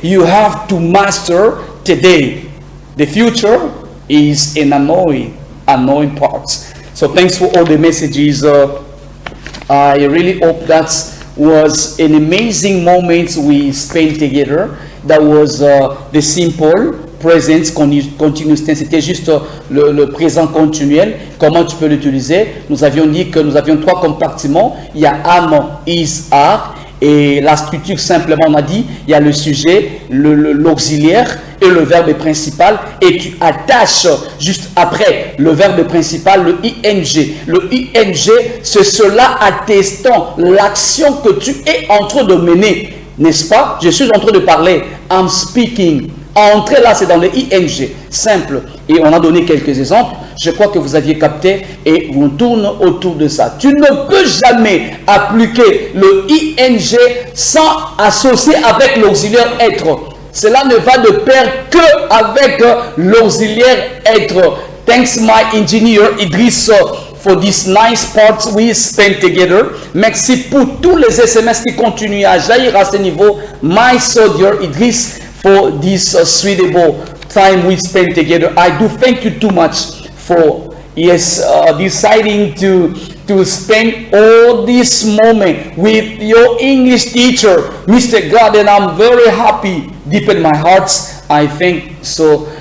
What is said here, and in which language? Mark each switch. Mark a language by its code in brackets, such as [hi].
[en] You have to master today. The future is an annoying part. So thanks for all the messages. I really hope that was an amazing moment we spent together. That was the simple present continuous tense. [fr] C'était juste le présent continuel. Comment tu peux l'utiliser? Nous avions dit que nous avions 3 compartiments. Il y a am, is, are. Et la structure, simplement, on a dit, il y a le sujet, l'auxiliaire et le verbe principal. Et tu attaches juste après le verbe principal, le ing. Le ing, c'est cela attestant l'action que tu es en train de mener. N'est-ce pas? Je suis en train de parler. [en] I'm speaking. [fr] Entrer là, c'est dans le ing. Simple. Et on a donné quelques exemples. Je crois que vous aviez capté et on tourne autour de ça. Tu ne peux jamais appliquer le ing sans associer avec l'auxiliaire être. Cela ne va de pair que avec l'auxiliaire être. [en] Thanks my engineer Idriss for this nice part we spent together. [fr] Merci pour tous les SMS qui continuent à jaillir à ce niveau. [en] My soldier Idriss for this suitable time we spent together. I do thank you too much for deciding to spend all this moment with your English teacher, Mr. God, and I'm very happy deep in my heart. I think so.